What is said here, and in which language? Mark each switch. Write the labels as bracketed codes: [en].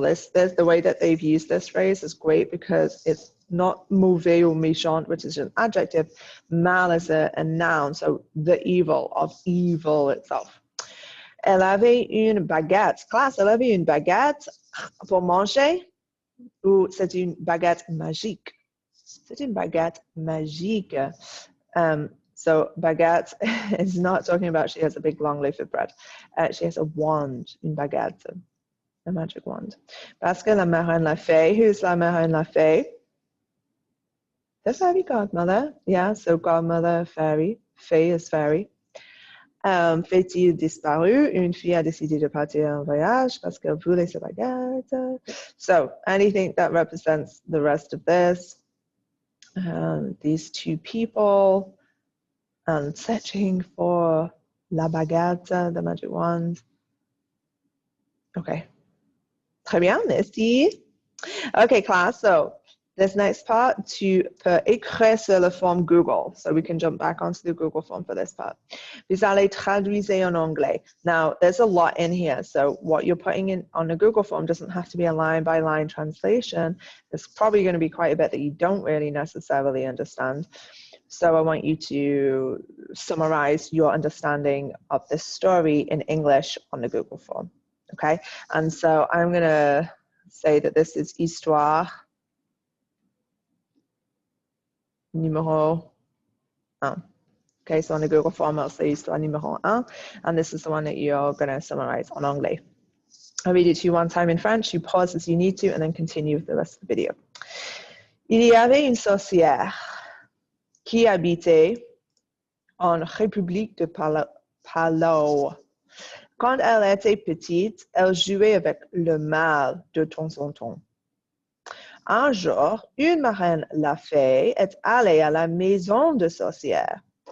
[en] This the way that they've used this phrase is great because it's not mauvais or méchant, which is an adjective. Mal is a noun, so the evil of evil itself. [fr] Elle avait une baguette. Classe, elle avait une baguette pour manger ou c'est une baguette magique? C'est une baguette magique. [en] So baguette is not talking about she has a big long loaf of bread. She has a wand, une baguette, a magic wand. Parce que la marraine l'a fait. Who's la marraine l'a fait? The fairy godmother. Yeah, so godmother, fairy. [fr] Fée is fairy. Fait-il disparu? Une fille a décidé de partir en voyage parce qu'elle voulait sa baguette. [en] So anything that represents the rest of this. These two people. Searching for la baguette, the magic wand. OK. Très bien, merci. Okay, class. [fr] So this next part, tu peux écrire sur la forme Google. [en] So we can jump back onto the Google form for this part. Vous allez traduire en anglais. Now, there's a lot in here. So what you're putting in on the Google form doesn't have to be a line-by-line translation. There's probably going to be quite a bit that you don't really necessarily understand. So I want you to summarize your understanding of this story in English on the Google form. Okay? And so I'm going to say that this is histoire numéro 1. Okay, so on the Google form, I'll say histoire numéro 1, and this is the one that you're going to summarize en anglais. I'll read it to you one time in French. You pause as you need to, and then continue with the rest of the video. [fr] Il y avait une sorcière qui habitait en République de Palau. Quand elle était petite, elle jouait avec le mal de temps en temps. Un jour, une marraine la fée est allée à la maison de sorcière.